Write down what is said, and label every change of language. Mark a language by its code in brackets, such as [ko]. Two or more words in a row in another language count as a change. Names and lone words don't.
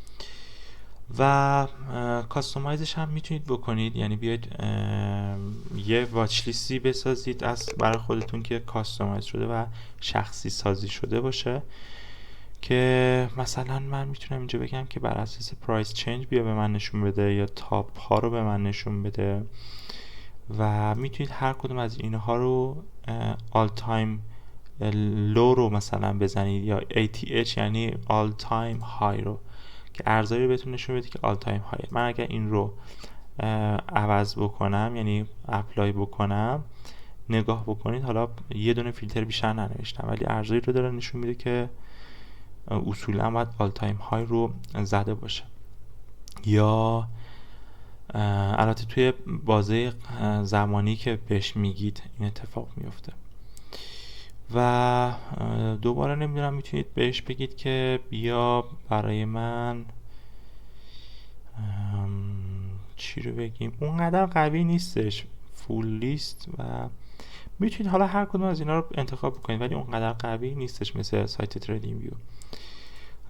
[fa] و کاستومایزش هم میتونید بکنید، یعنی بیاید یه [en] watch list [fa] بسازید برای خودتون که کاستومایز شده و شخصی سازی شده باشه، که مثلا من میتونم اینجا بگم که بر اساس [en] price change [fa] بیا به من نشون بده یا تاپ ها رو به من نشون بده و میتونید هر کدوم از اینها رو [en] all time low [fa] رو مثلا بزنید یا ATH یعنی [en] all time high [fa] رو که ارزایی رو بهتون نشون بده که [en] all time high. [fa] من اگر این رو عوض بکنم یعنی اپلای بکنم، نگاه بکنید حالا یه دونه فیلتر بیشتر ننوشتم ولی ارزایی رو داره نشون میده که اصولا باید [en] all time high [fa] رو زده باشه. یا البته توی بازه زمانی که بهش میگید این اتفاق میفته. و دوباره نمیدونم میتونید بهش بگید که بیا برای من چی رو بگیم، اونقدر قوی نیستش، [en] full list, [fa] و میتونید حالا هر کدوم از اینا رو انتخاب بکنید ولی اونقدر قوی نیستش مثل سایت تریدینگ ویو.